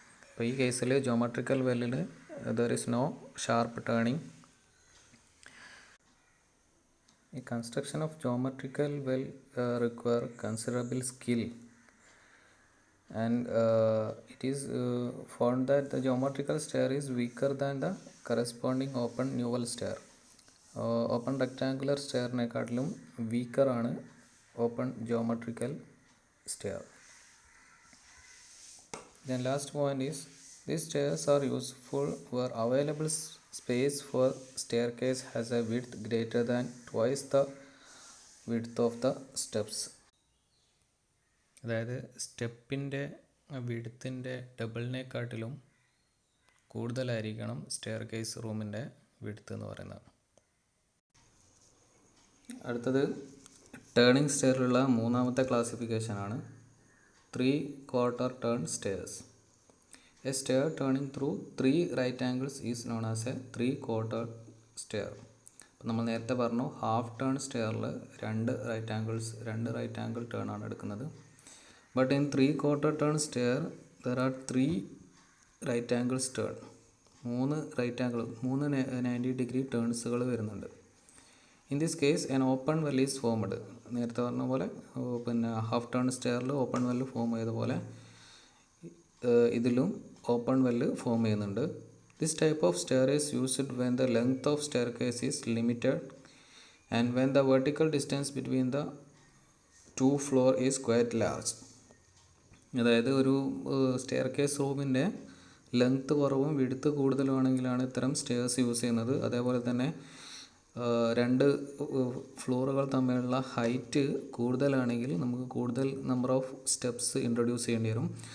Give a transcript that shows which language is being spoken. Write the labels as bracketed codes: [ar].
[ml] അപ്പോൾ ഈ കേസിൽ geometrical വെല്ലിൽ [en] There is no sharp turning. ഈ construction of geometrical well require considerable skill and it is found that the geometrical stair is weaker than the corresponding open newel stair. Open rectangular stair നെക്കാട്ടിലും weaker ആണ് open geometrical stair. Then last point is these stairs are useful where available space for staircase has a width greater than twice the width of the steps. [ml] അതായത് സ്റ്റെപ്പിൻ്റെ വിഡ്ത്തിൻ്റെ ഡബിളിനെക്കാട്ടിലും കൂടുതലായിരിക്കണം stair case റൂമിൻ്റെ width എന്ന് പറയുന്നത്. അടുത്തത് turning സ്റ്റെയറിലുള്ള മൂന്നാമത്തെ ക്ലാസിഫിക്കേഷനാണ് 3/4 turn stairs. [en] A stair turning through 3 right angles is known as a 3/4 stair. [ml] അപ്പം നമ്മൾ നേരത്തെ പറഞ്ഞു ഹാഫ് ടേൺ സ്റ്റെയറിൽ രണ്ട് റൈറ്റ് ആംഗിൾ ടേൺ ആണ് എടുക്കുന്നത്. [en] But in 3/4 turn stair there are 3 right angles turn. [ml] 3 90 degree ടേൺസുകൾ വരുന്നുണ്ട്. [en] In this case an open well is formed. [ml] നേരത്തെ പറഞ്ഞ പോലെ പിന്നെ ഹാഫ് ടേൺ സ്റ്റെയറിൽ ഓപ്പൺ വെല്ല് ഫോം ചെയ്ത പോലെ ഇതിലും ഓപ്പൺ വെല്ല് ഫോം ചെയ്യുന്നുണ്ട്. [en] This type of stair is used when the length of staircase is limited and when the vertical distance between the two floor is quite large. [ml] അതായത് ഒരു stair case റൂമിൻ്റെ length കുറവും width കൂടുതലുമാണെങ്കിലാണ് ഇത്തരം stairs use ചെയ്യുന്നത്. അതേപോലെ തന്നെ രണ്ട് ഫ്ലോറുകൾ തമ്മിലുള്ള ഹൈറ്റ് കൂടുതലാണെങ്കിൽ നമുക്ക് കൂടുതൽ നമ്പർ ഓഫ് സ്റ്റെപ്സ് ഇൻട്രൊഡ്യൂസ് ചെയ്യേണ്ടി വരും.